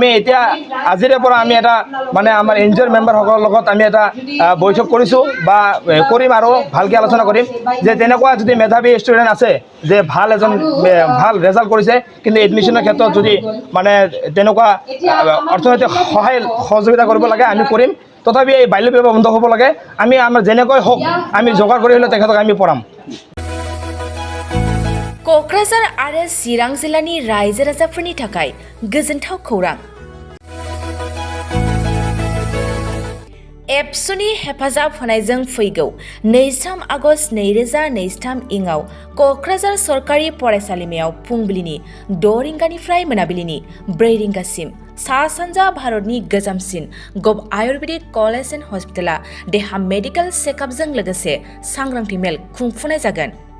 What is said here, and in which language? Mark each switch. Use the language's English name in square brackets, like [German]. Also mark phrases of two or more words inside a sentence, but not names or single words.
[Assamese] এতিয়া আজিৰে পৰা আমি এটা মানে আমাৰ এন জি অ'ৰ মেম্বাৰসকলৰ লগত আমি এটা বৈঠক কৰিছোঁ বা কৰিম আৰু ভালকৈ আলোচনা কৰিম যে তেনেকুৱা যদি মেধাৱী ষ্টুডেণ্ট আছে যে ভাল এজন ভাল ৰেজাল্ট কৰিছে কিন্তু এডমিশ্যনৰ ক্ষেত্ৰত যদি মানে তেনেকুৱা অৰ্থনৈতিক সহযোগিতা কৰিব লাগে আমি কৰিম তথাপি এই বাল্য বিবাহ বন্ধ হ'ব লাগে আমি আমাৰ যেনেকৈ হওক আমি যোগাৰ কৰি হ'লেও তেখেতক আমি পঢ়াম [Bodo] क'क्राझार आरो चिरां जिल्लानि रायजो राजाफोरनि थाखाय गोजोनथाव खौरां एबसुनि हेफाजाब होनायजों फैगौ 23 आगस्ट 2023 इङाव क'क्राझार सरकारि फरायसालिमायाव फुंबिलिनि 6 रिंगानिफ्राय मोनाबिलिनि 4 रिंगासिम सा सानजा भारतनि गोजामसिन गभ आयुर्वेदिक कलेज एन्ड हस्पिटाला देहा [English] medical checkup [Bodo] लोगोसे सांग्रांथि मेल खुंफुंनाय जागोन